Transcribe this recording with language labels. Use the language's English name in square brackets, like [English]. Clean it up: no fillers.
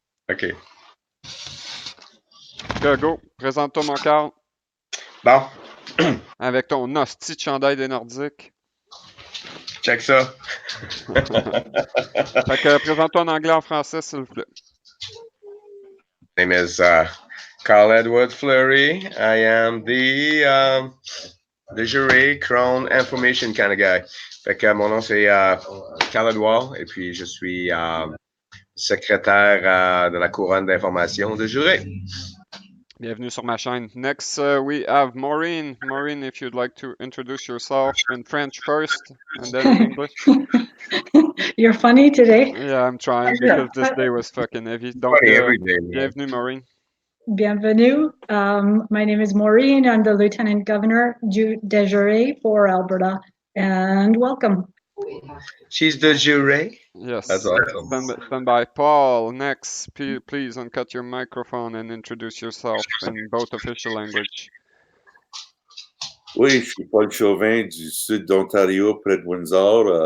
[French] OK. Go, présente-toi, mon Carl. Bon. Avec ton hostie de chandail des Nordiques. Check ça. Fait que présente-toi en anglais, en français, s'il vous plaît. [English] My name is Carl Edward Fleury. I am the de juré, Crown, Information kind of guy. [French] Fait que mon nom, c'est Carl Edouard, et puis je suis secrétaire de la couronne d'information de juré. Bienvenue sur ma chaîne. [English] Next, we have Maureen. Maureen, if you'd like to introduce yourself in French first and then in English. You're funny today. Yeah, I'm trying because this day was fucking heavy. [French] Donc, [English] Funny every day, man. [French] bienvenue, Maureen. Bienvenue. [English] My name is Maureen. I'm the Lieutenant Governor de Jure for Alberta, and welcome. She's the juré. Yes. That's awesome. Stand by. Paul, next, please uncut your microphone and introduce yourself in both official language. [French] Oui, je suis Paul Chauvin du sud d'Ontario, près de Windsor.